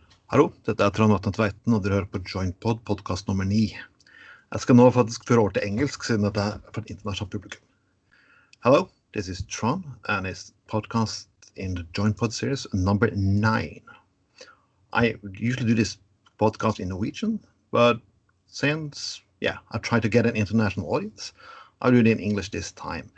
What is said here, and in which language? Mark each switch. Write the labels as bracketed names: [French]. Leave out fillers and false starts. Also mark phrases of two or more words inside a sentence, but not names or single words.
[Norwegian] Hallo, dette Trond Vatne Tveiten, og dere hører på JoinPod, podcast nummer 9. Jeg skal nå faktisk føre over til engelsk, siden dette for et internasjonalt publikum. [English] Hello, this is Tron, and it's podcast in the JoinPod series number 9. I usually do this podcast in Norwegian, but since, I try to get an international audience, I'll do it in English this time.